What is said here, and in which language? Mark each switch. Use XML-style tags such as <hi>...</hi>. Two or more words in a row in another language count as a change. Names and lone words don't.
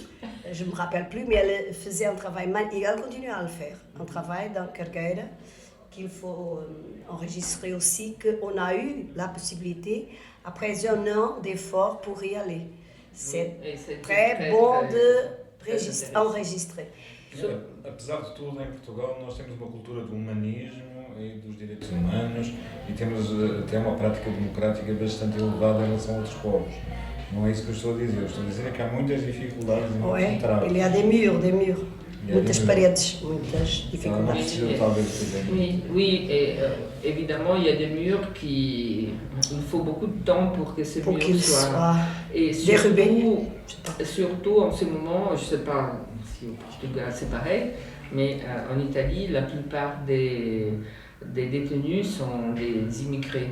<fr>Je ne me rappelle plus, mais elle faisait un travail et elle continue à le faire. Un travail dans Cargueira qu'il faut enregistrer aussi, qu'on a eu la possibilité, après un an d'efforts, pour y aller. C'est très bon de enregistrer.</fr> <pt>Apesar de tudo, em Portugal, nós temos uma cultura do humanismo e dos direitos humanos e temos até uma prática democrática bastante elevada em relação a outros povos. Não é isso que eu estou a dizer. Eu estou a dizer que há muitas dificuldades e muitos entraves.</pt> <fr>Il y a des murs.</fr> <pt>Muitas paredes, muitas dificuldades.</pt> <fr>Oui, et évidemment, il y a des murs il faut beaucoup de temps pour que ces murs soient et surtout en ce moment, je ne sais pas si au Portugal c'est pareil, mais en Italie, la plupart des détenus sont des immigrés.</fr>